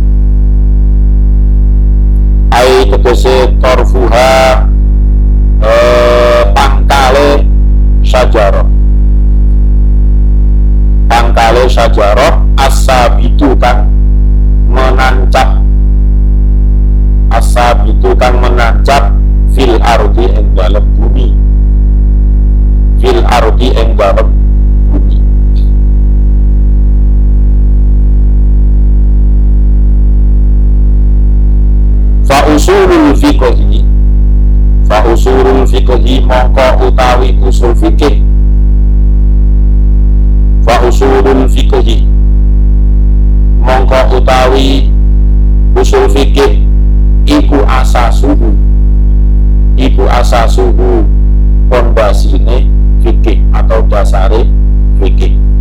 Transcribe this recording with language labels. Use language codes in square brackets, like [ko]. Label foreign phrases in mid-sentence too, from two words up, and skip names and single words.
[jv] ai tegese torfuha pangkale syajarah, pangkale syajarah asabitu kang menancap, asabitu kang menancap [ar] fil ardi [jv] ing dalem bumi, [ar] fil ardi [jv] ing dalem bumi. [ar] Fa usulul fiqhi, fa usulul fiqhi [jv] mongko utawi usul fikih, fa usulul fiqhi mongko utawi usul fikih iku asasuhu, iku asasuhu pondasine fikih atau dasare fikih.